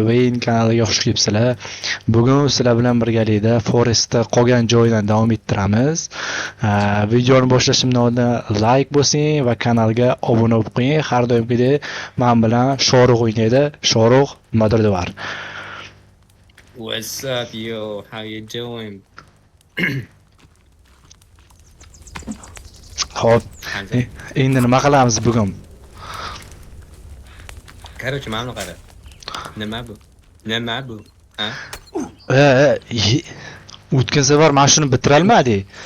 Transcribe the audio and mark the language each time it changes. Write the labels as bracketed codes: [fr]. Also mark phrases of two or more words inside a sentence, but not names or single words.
[uz] Wayne kanaliga xush kelibsizlar. Bugun sizlar bilan birgalikda Forestda qolgan joydan davom ettiramiz. Videoni boshlashimdan oldin like bosing va kanalga obuna bo'lib qo'ying. Har doimgidek men bilan Shoruq o'ynaydi. Shoruq Madridvar. [en] What's up, yo? How you doing? [uz] Xo'p, endi nima qilamiz bugun? Короче, mana qara. Nima bu? Nima bu? Ha? O'tgan safar mana shuni bitira olmadik.